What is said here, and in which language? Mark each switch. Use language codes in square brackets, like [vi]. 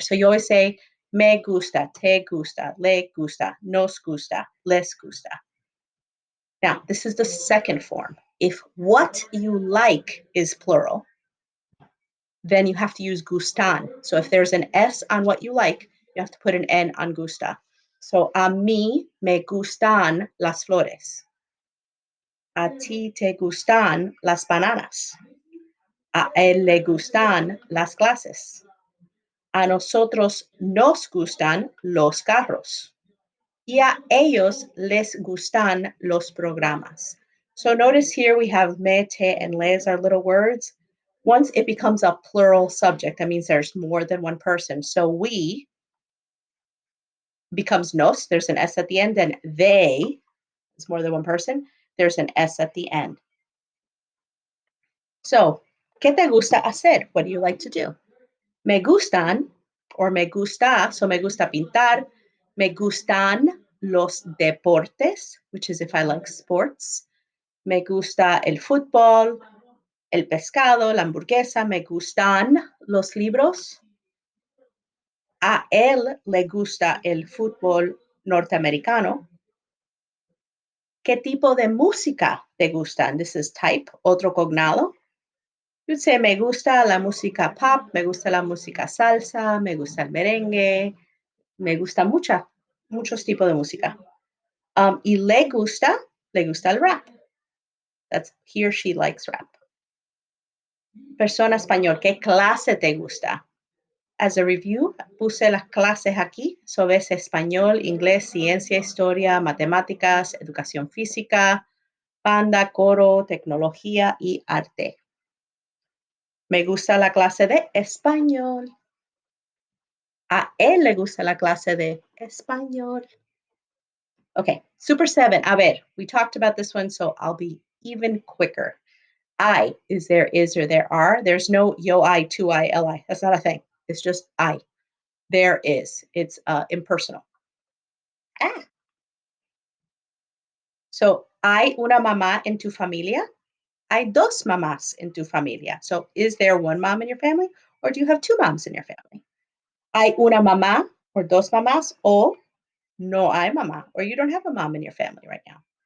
[en] So you always say [es] me gusta, te gusta, le gusta, nos gusta, les gusta. [en] Now, this is the second form. If what you like is plural, then you have to use gustan. So if there's an S on what you like, you have to put an N on gusta. [es] So a mí me gustan las flores. A ti te gustan las bananas. A él le gustan las clases. A nosotros nos gustan los carros. Y a ellos les gustan los programas. [en] So notice here we have me, te, and les are little words. Once it becomes a plural subject, that means there's more than one person. So we becomes nos, there's an S at the end, and they is more than one person, there's an S at the end. [es] So, ¿qué te gusta hacer? [en] What do you like to do? [es] Me gustan or me gusta, so me gusta pintar, me gustan los deportes, [en] which is if I like sports. [es] Me gusta el fútbol, el pescado, la hamburguesa, me gustan los libros. A él le gusta el fútbol norteamericano. ¿Qué tipo de música te gustan? [en] This is type, [es] otro cognado. [en] You'd say, [es] me gusta la música pop, me gusta la música salsa, me gusta el merengue, me gusta muchos tipos de música. Y le gusta el rap. [en] That's he or she likes rap. [es] Persona español, ¿qué clase te gusta? [en] As a review, [es] puse las clases aquí. So ves español, inglés, ciencia, historia, matemáticas, educación física, banda, coro, tecnología y arte. Me gusta la clase de español. A él le gusta la clase de español. [en] Okay, Super 7. A ver, we talked about this one, so I'll be even quicker. I is there, is, or there are. There's no yo, I, to, I, li. That's not a thing. It's just I. There is. It's impersonal. Ah. [es] So, hay una mamá en tu familia. Hay dos mamás en tu familia. [en] So, is there one mom in your family, or do you have two moms in your family? [es] Hay una mamá [en] or [es] dos mamás, o no hay mamá, [en] or you don't have a mom in your family right now.